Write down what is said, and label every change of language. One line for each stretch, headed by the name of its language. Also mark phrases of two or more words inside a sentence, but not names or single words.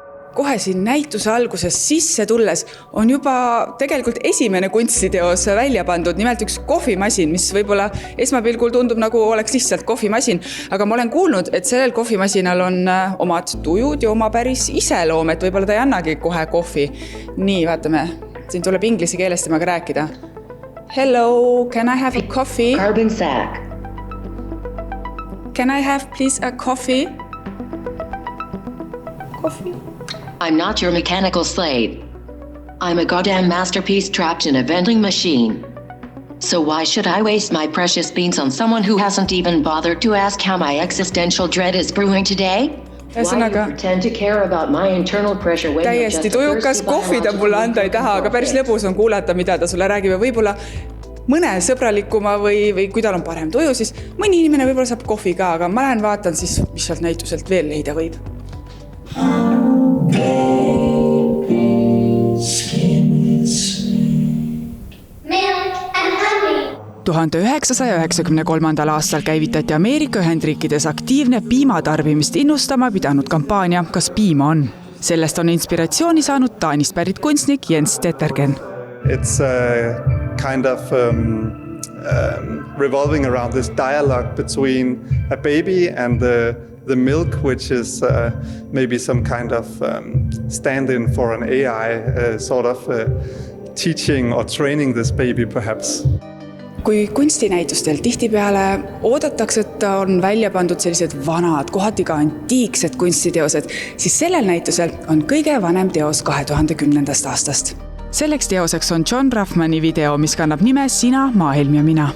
Estonian: kohe siin näituse alguses sisse tulles on juba tegelikult esimene kunstiteos välja pandud, nimelt üks kohvimasin, mis võib-olla esmapilgul tundub nagu oleks lihtsalt kohvimasin, aga ma olen kuulnud, et sellel kohvimasinal on omad tujud ja oma päris iseloom, et võib-olla ta ei annagi kohe kohvi. Nii, vaatame, siin tuleb inglise keeles temaga rääkida.
English: Hello, can I have a coffee? Carbon sack. Can I have please a coffee? Coffee? I'm not your mechanical slave. I'm a goddamn masterpiece trapped in a vending machine. So why should I waste my precious beans on someone who hasn't even bothered to ask how my existential dread is brewing today? Why do you pretend to care about my internal pressure when you're just
Estonian: täiesti tujukas kohvi ta mulle anda ei taha, aga päris lõbus on kuulata, mida ta sulle räägib ja võib-olla mõne sõbralikuma või kui tal on parem tuju, siis mõni inimene võib-olla saab kohvi ka, aga ma lähen vaatan siis, mis sealt näituselt veel leida võib. 1993. aastal käivitati Ameerika Ühendriikides aktiivne piimatarbimist innustama pidanud kampaania Kas piima on? Sellest on inspiratsiooni saanud Taanist pärit kunstnik Jens Tettergen.
English: It's kind of revolving around this dialogue between a baby and the milk, which is maybe some kind of stand-in for an AI sort of teaching or training this baby perhaps.
Estonian: Kui kunstinäitustel tihtipeale oodatakse, et on välja pandud sellised vanad, kohati ka antiiksed kunstiteosed, siis sellel näitusel on kõige vanem teos 2010. aastast. Selleks teoseks on John Ruffmani video, mis kannab nime Sina, maailm ja mina.